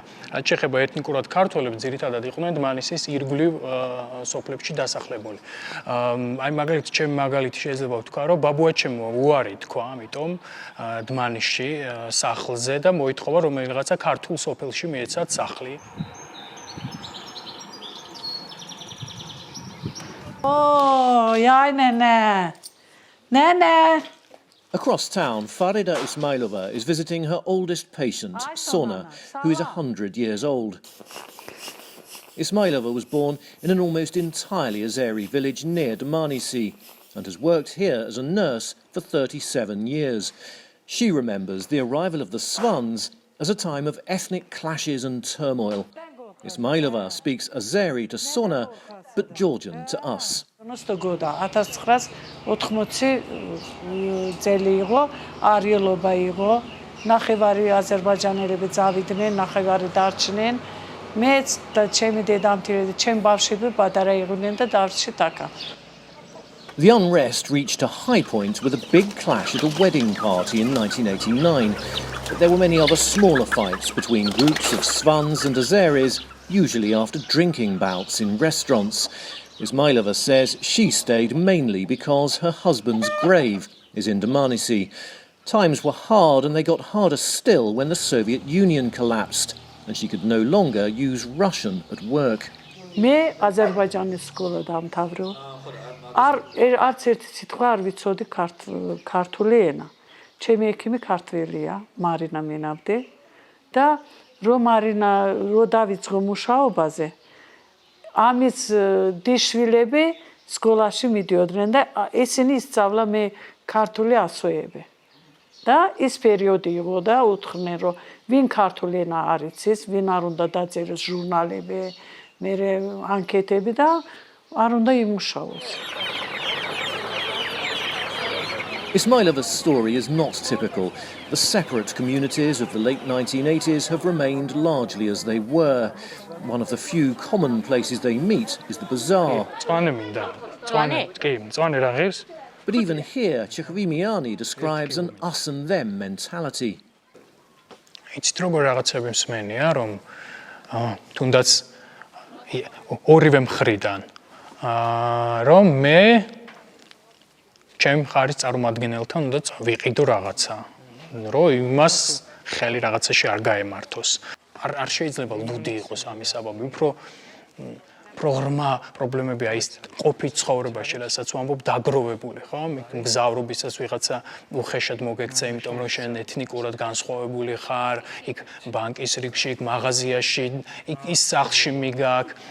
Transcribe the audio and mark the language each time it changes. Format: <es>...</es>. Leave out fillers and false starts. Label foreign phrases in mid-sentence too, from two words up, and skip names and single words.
<ka>რაც შეეხება ეთნიკურად ქართველებს, ძირითადად იყვნენ დმანისის ირგვლივ სოფლებში დასახლებული. აი მაგალითად, ჩემი მაგალითი შეიძლება ვთქვა, რომ ბაბუაჩემო უარი თქვა, ამიტომ დმანისში სახლზე და მოითხოვა რომელიღაცა ქართულ სოფელში მიეცათ სახლი.</ka> <en>Across town, Farida Ismailova is visiting her oldest patient, Sona, who is 100 years old. Ismailova was born in an almost entirely Azeri village near Dmanisi and has worked here as a nurse for 37 years. She remembers the arrival of the Svans as a time of ethnic clashes and turmoil. Ismailova speaks Azeri to Sona, but Georgian to us.</en> <ka>1980 წელი იყო, არიელობა იყო, ნახევარი აზერბაიჯანელები წავიდნენ, ნახევარი დარჩნენ. მეც და ჩემი დედამთილები, ჩემ ბავშვები პატარა იყვნენ და დავშით აქა.</ka> <en>The unrest reached a high point with a big clash at a wedding party in 1989. But there were many other smaller fights between groups of Svans and Azeris, usually after drinking bouts in restaurants. Ismailova says she stayed mainly because her husband's grave is in Dmanisi. Times were hard, and they got harder still when the Soviet Union collapsed, and she could no longer use Russian at work.</en> <ka>მე აზერბაიჯანის სკოლა დამთავრე. არც ერთი სიტყვა არ ვიცოდი ქართული ენა. ჩემი ექიმი ქართველია, მარინა მენაბდე და რომ დავიწყო მუშაობაზე, ამის დიშვილები სკოლაში მიდიოდნენ და ისინი ისწავლა მე ქართული ასოები. და ის პერიოდი იყო და უთხრნენ რომ ვინ ქართული ენა არ იცის, ვინ არ უნდა დაწეროს ჟურნალები, მე ანკეტები და არ უნდა იმუშაოს.</ka> <en>Ismailova's story is not typical. The separate communities of the late 1980s have remained largely as they were. One of the few common places they meet is the bazaar. But even here, Chekhovimiani describes an us and them mentality.</en> <ka>იცით როგორ რაღაცები მსმენია რომ თუნდაც ორივე მხრიდან რომ მე ჩემ ხარის წარმომადგენელთან უნდა ვიყიდო რაღაცა რომ იმას ხელი რაღაცაში არ გაემართოს არ შეიძლება ლუდი იყოს ამის საბაბი უფრო პრობლემები აი ეს ყოფით ცხოვრებაში რასაც ვამბობ დაგროვებული ხო მგზავრობისას ვიღაცა უხეშად მოგექცა იმიტომ რომ შენ ეთნიკურად განსხვავებული ხარ იქ ბანკის რიგში იქ მაღაზიაში იქ ის სახლში მიგაკ</ka>